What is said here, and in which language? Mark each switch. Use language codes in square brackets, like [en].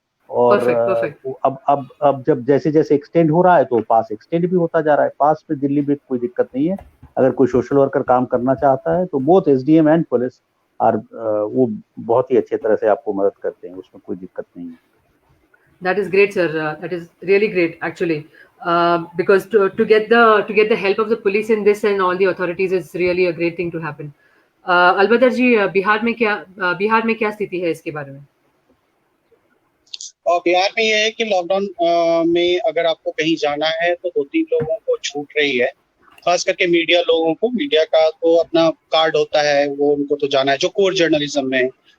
[hi] और अब जब जैसे जैसे एक्सटेंड हो रहा है तो पास एक्सटेंड भी होता जा रहा है। पास पे दिल्ली में कोई दिक्कत नहीं है, अगर कोई सोशल वर्कर काम करना चाहता है तो [en] both SDM and police [hi] वो बहुत ही अच्छे तरह से आपको मदद करते हैं, उसमें कोई दिक्कत नहीं है। [en] That is great, sir. That is really great, actually, because to get the help of the police in this and all the authorities is really a great thing to happen. [hi] Albadr जी, बिहार में क्या स्थिति है इसके बारे में? और बिहार में ये है कि लॉकडाउन में अगर आपको कहीं जाना है तो 2-3 लोगों को छूट रही है, खास करके मीडिया लोगों को। मीडिया का तो अपना कार्ड होता है, वो उनको तो जाना है, जो कोर जर्नलिज्म में।